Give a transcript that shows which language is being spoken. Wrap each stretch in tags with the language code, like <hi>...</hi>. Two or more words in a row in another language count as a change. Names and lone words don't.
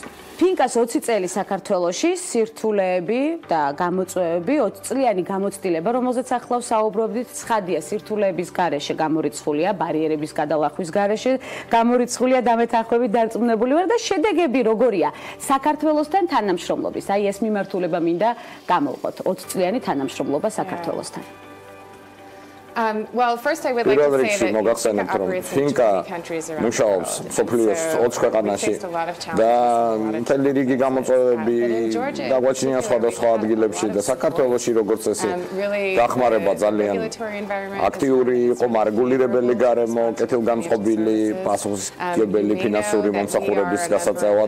<ka>Finca-ს 20 წელი საქართველოში სირთულეები და გამოწვევები, 20 წლიანი გამოცდილება, რომელზეც ახლა საუბრობდით, ცხადია სირთულეების გარეშე გამორიცხულია, ბარიერების გადალახვის გარეშე გამორიცხულია დამეთანხმებით დარწმუნებული ვარ და შედეგები როგორია საქართველოსთან თანამშრომლობის. აი ეს მიმართულება მინდა გამოვყოთ. 20 წლიანი თანამშრომლობა საქართველოსთან.</ka> <en>Well, first I would like to say that</en> <ka>მოგახსენებთ, რომ Finca მუშაობს სოფლიოს 20 ქვეყანაში და მთელი რიგი გამოწვევები დაგვაჩნია სხვადასხვა ადგილებში და საქართველოში როგორც წესი დახმარება ძალიან აქტიური იყო, მარეგულირებელი გარემო, კეთილგანწყობილი, პასუხისმგებელი ფინანსური მომსახურების გასაწევად.</ka>